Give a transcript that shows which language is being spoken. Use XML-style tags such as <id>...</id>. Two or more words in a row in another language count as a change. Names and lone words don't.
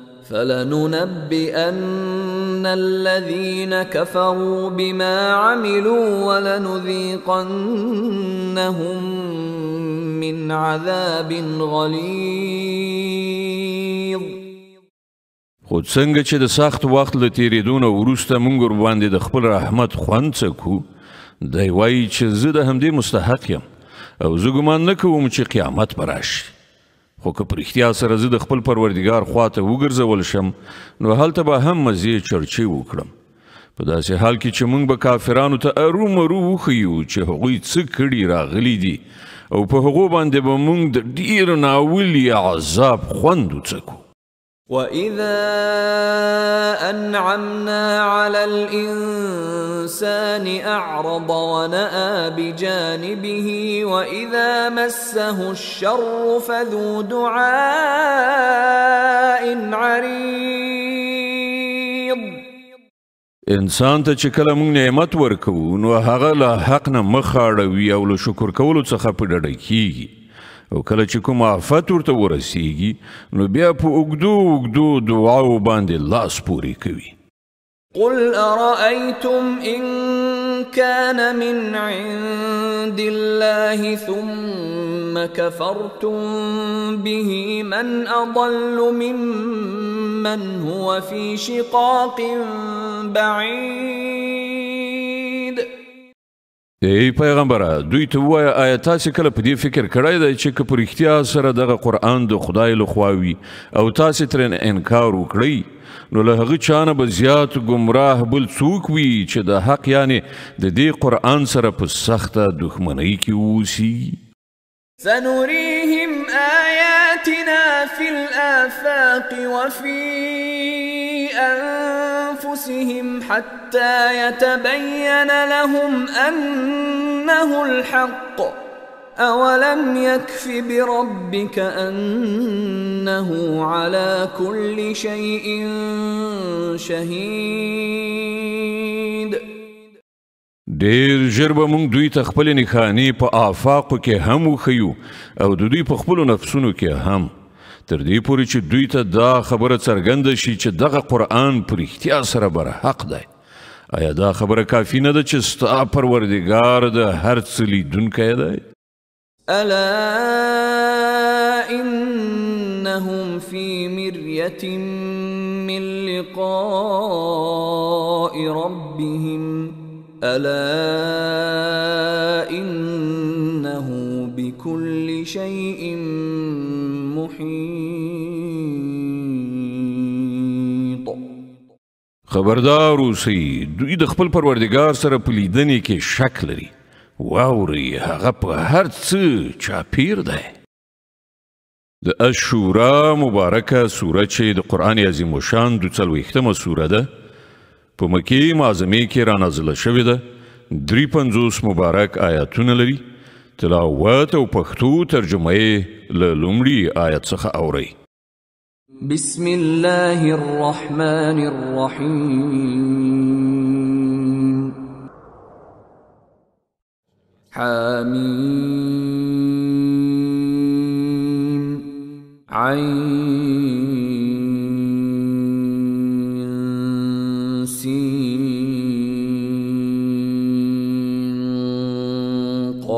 <ar>فلننبئن الذين كفروا بما عملوا ولنذيقنهم من عذاب غليظ.</ar> <ps>خود څنګه چې د سخت وخت له تیریدو نه وروسته موږ ورباندې د خپل رحمت خوند څکو دی وایي چې زه د همدې مستحق یم او زه ګمان نه کوم چې قیامت به راشي خو که په رښتیا سره زه د خپل پروردګار خواته وګرځول شم نو هلته به هم مزې چرچې وکړم په داسې حال کې چې موږ به کافرانو ته ارومرو وښیو چې هغوی څه کړي راغلي دي او په هغو باندې به موږ د ډېر ناولي عذاب خوند وڅکو.</ps> <ar>وَإِذَا أَنْعَمْنَا عَلَى الْإِنسَانِ أَعْرَضَ وَنَأَى بِجَانِبِهِ وَإِذَا مَسَّهُ الشَّرُّ فَذُو دُعَاءٍ عَرِيضٍ.</ar> <ps>انسان ته چې کله موږ نعمت ورکوو نو هغه له حق نه مخ اړوي او له شکر کولو څخه په ډډه کیږي او کله چې کوم آفت ورته ورسیږي نو بیا په اوږدو دعاو باندې لاس پورې کوي.</ps> <ar>قل أرأيتم إن كان من عند الله ثم كفرتم به من أضل ممن هو في شقاق بعيد.</ar> <ps>ای پیغمبره دوی ته ووایه آیا تاسې کله په دې فکر کړی دی چې که په رښتیا سره دغه قرآن د خدای لخوا وي او تاسې ترې انکار وکړئ نو له هغه چا نه به زیات ګمراه بل څوک وي چې د حق یعنې د دې قرآن سره په سخته دښمنۍ کې واوسي.</ps> <ar>سنريهم آياتنا في الآفاق وفي أنفسهم حتى يتبين لهم أنه الحق أولم يكف بربك أن إنه على كل شيء شهيد.</ar> <ps>ډیر ژر به موږ دوی ته خپلې نښانې په آفاقو کې هم وښیو او د دوی په خپلو نفسونو کې هم، تر دې پورې چې دوی ته دا خبره څرګنده شي چې دغه قرآن په رښتیا سره برحق دی. آیا دا خبره کافي نه ده چې ستا پروردګار د هر څه لیدونکی دی؟</ps> <ar>ألا إنهم في مرية من لقاء ربهم ألا إنه بكل شيء محيط.</ar> <ps>خبردار اوسئ، دوی د خپل پروردګار سره په لیدنې کې شک لري. واورئ، هغه په هر څه چاپیر دی. د الشورا مبارکه سوره چې د قرآن عظیم الشان 42مه سوره ده، په مکې معظمې کې رانازله شوې ده. 53 مبارک آیاتونه لري. تلاوت او پښتو ترجمه یې له لومړي آیت څخه اورئ.</ps> <ar>بسم الله الرحمن الرحيم. حميم عين سين</ar>